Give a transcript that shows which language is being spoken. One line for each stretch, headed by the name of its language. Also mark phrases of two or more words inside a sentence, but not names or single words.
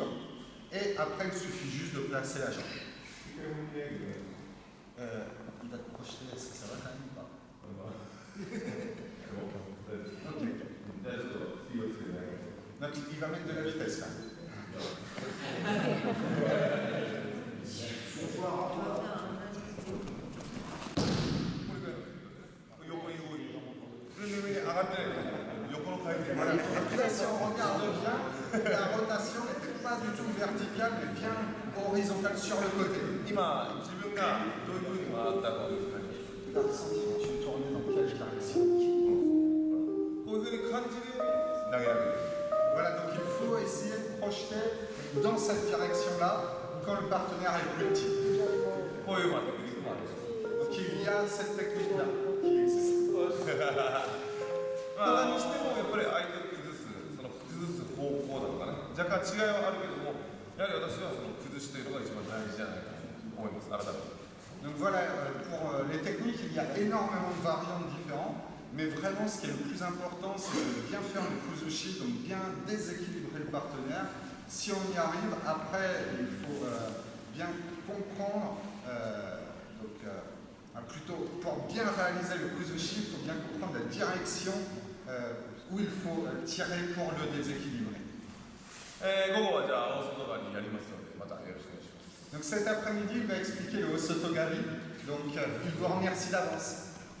French: Et après, il suffit juste de placer la jambe. Il va te projeter, est-ce que ça va quand même ou pas? Ok. Donc, il va mettre de la vitesse là.
Japanese: 横に動いて全然上に上がってない横の回転
French: Voilà. Après, si on regarde bien, la rotation n'était pas du tout verticale, mais bien horizontale sur le côté.
Japanese: 今自分がどういうふうに回ったかを感じ
French: Tu vas ressentir quand tu tournes dans quelle direction.
Japanese: こういうふうに感じるように投げられる
French: Voilà, donc il faut essayer de projeter dans cette direction-là quand le partenaire est plus petit.
Japanese: こういうテクニックもあります
French: Donc il y a cette technique-là qui existe.
Japanese: ただにしてもやっぱり相手を崩す方向だとかね若干違いはあるけどもやはり私はその崩しというのが一番大事じゃないかと思います改めて
French: Donc voilà, pour les techniques, il y a énormément de variantes différentes, mais vraiment ce qui est le plus important, c'est de bien faire le kuzushi, donc bien déséquilibrer le partenaire. Si on y arrive, après, il faut bien comprendre, plutôt pour bien réaliser le kuzushi, il faut bien comprendre la direction où il faut tirer pour le déséquilibrer.
Japanese: 午後はじゃあ大外側にやりますのでまたよろしくお願いします
French: Donc cet après-midi, il va expliquer le Osotogari, donc il vous remercie d'avance.